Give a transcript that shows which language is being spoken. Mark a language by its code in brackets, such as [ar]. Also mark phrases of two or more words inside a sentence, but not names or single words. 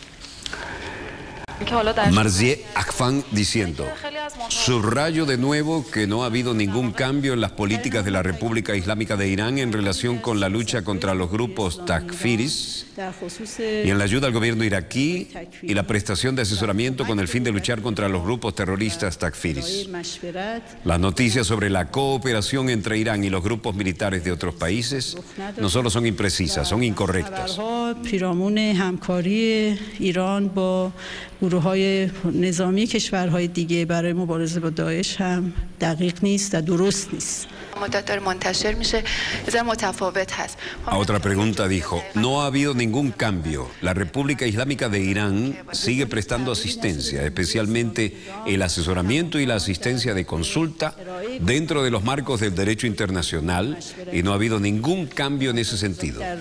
[es] Marzieh Akfan diciendo: subrayo de nuevo que no ha habido ningún cambio en las políticas de la República Islámica de Irán en relación con la lucha contra los grupos takfiris y en la ayuda al gobierno iraquí y la prestación de asesoramiento con el fin de luchar contra los grupos terroristas takfiris. Las noticias sobre la cooperación entre Irán y los grupos militares de otros países no solo son imprecisas, son incorrectas. [fa] گروه‌های نظامی کشورهای دیگه برای مبارزه با داعش هم دقیق نیست و درست نیست. [es] A otra pregunta dijo: no ha habido ningún cambio. La República Islámica de Irán sigue prestando asistencia, especialmente el asesoramiento y la asistencia de consulta dentro de los marcos del derecho internacional, y no ha habido ningún cambio en ese sentido.